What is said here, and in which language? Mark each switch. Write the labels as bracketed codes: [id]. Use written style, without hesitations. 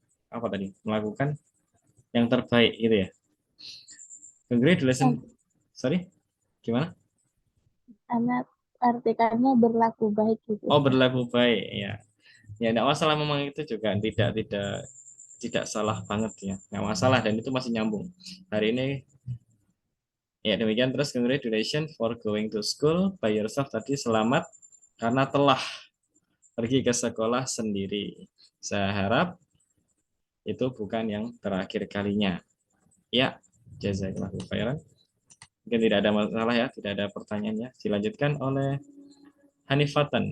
[id] Apa tadi? Melakukan yang terbaik gitu ya. Congratulations. Sorry, gimana? Anak artikannya berlaku baik gitu. Oh, berlaku baik ya. Ya, tidak masalah, memang itu juga tidak salah banget ya. Nggak masalah dan itu masih nyambung. Hari ini Ya, demikian. Terus [en] congratulations for going to school by yourself. [id] Tadi selamat karena telah pergi ke sekolah sendiri. Saya harap itu bukan yang terakhir kalinya. Ya, [ar] jazakallahu khairan. [id] Mungkin tidak ada masalah ya, tidak ada pertanyaannya. Dilanjutkan oleh Hanifatan.